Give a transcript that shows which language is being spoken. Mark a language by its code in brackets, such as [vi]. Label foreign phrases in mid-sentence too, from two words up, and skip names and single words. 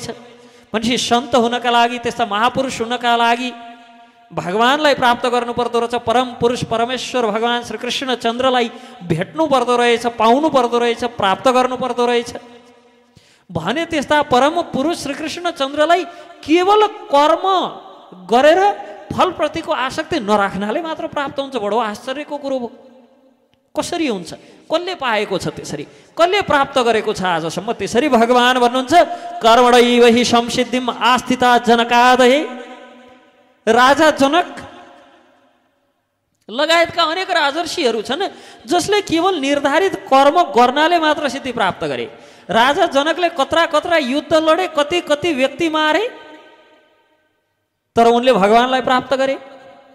[ne] भनेपछि सन्त हुनका लागि, त्यस्ता महापुरुष हुनका लागि भगवानलाई प्राप्त गर्नु पर्दो रहेछ, परम पुरुष परमेश्वर भगवान श्रीकृष्ण चन्द्रलाई भेट्नु पर्दो रहेछ, पाउनु पर्दो रहेछ, प्राप्त गर्नु पर्दो रहेछ भने त्यस्ता परम पुरुष श्रीकृष्ण चन्द्रलाई केवल कर्म गरेर फलप्रतिको आसक्ति नराख्नाले मात्र प्राप्त हुन्छ। बडो आश्चर्यको कुरो हो। कसरी हुन्छ? कसले पाएको छ त्यसरी? कसले प्राप्त गरेको छ आजसम्म? त्यसरी भगवान भन्नुहुन्छ [sa] कर्मणैव हि संसिद्धिम् आस्थिता जनकादय। [ne] राजा जनक लगायतका अनेक राजर्षिहरू छन् जसले केवल निर्धारित कर्म गर्नाले मात्र सिद्धि प्राप्त गरे। राजा जनकले कत्रा कत्रा युद्ध लडे, कति कति व्यक्ति मारे, तर उनले भगवानलाई प्राप्त गरे।